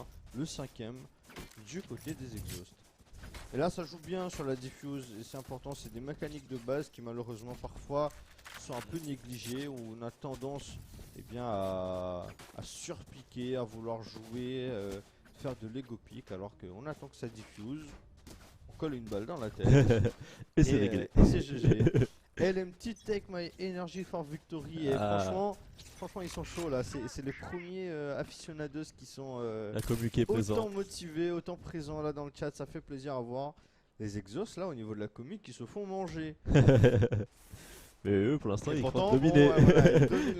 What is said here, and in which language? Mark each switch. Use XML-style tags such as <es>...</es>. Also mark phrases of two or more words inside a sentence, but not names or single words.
<fr>Le 5ème du côté des Exhausts. Et là ça joue bien sur la diffuse et c'est important, c'est des mécaniques de base qui malheureusement parfois sont un peu négligées, où on a tendance à surpiquer, à vouloir jouer, faire de l'</fr> <en>ego pick</en> <fr>alors qu'on attend que ça diffuse, on colle une balle dans la tête Et c'est réglé. et c'est GG.</fr> <en>LMT take my energy for victory et Ah.</en> <fr>franchement ils sont chauds là, c'est les premiers aficionados qui sont La commu qui est autant présente. motivés, autant présents là dans le chat, ça fait plaisir à voir. Les Exhausts là au niveau de la comique qui se font manger. Mais eux, pour l'instant, Et ils pourtant, comptent dominer. bon, ouais, voilà, ils dominent le</fr>